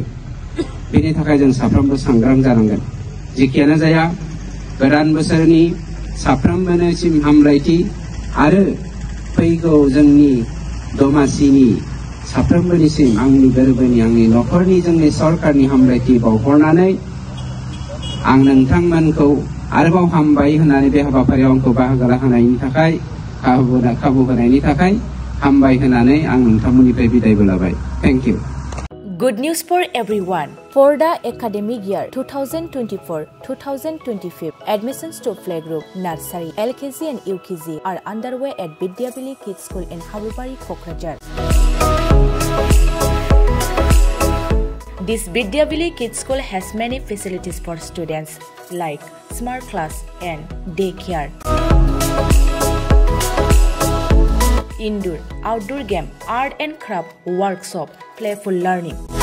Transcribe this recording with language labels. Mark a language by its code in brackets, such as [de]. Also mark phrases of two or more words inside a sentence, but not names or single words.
[brx] बेनि थाखाय जों साफ्रोमबो सांग्रां जानांगोन। जिखियानो जाया गोदान बोसोरनि साफ्रोमबोनिसिम हामलायथि आरो फैगौ जोंनि दमासिनि साफ्रोमबोनिसिम आंनि गोरबोनि आंनि न'खरनि जोंनि सरकारनि हामलायथि बावहरनानै आं नोंथांमोनखौ आरोबाव हामबाय होननानै बे हाबाफारियाव आंखौ बाहागो लाहोनायनि थाखाय खाबु होनायनि थाखाय हामबाय होननानै आं नोंथांमोननिफ्राय बिदायबो लाबाय। [en] Thank you. Good news for everyone. For the academic year 2024-2025, admissions to playgroup, nursery, LKG and UKG are underway at Vidyavili Kids School in Habubari, Kokrajhar. This Vidyavili Kids School has many facilities for students like smart class and daycare, indoor, outdoor game, art and craft workshop, playful learning,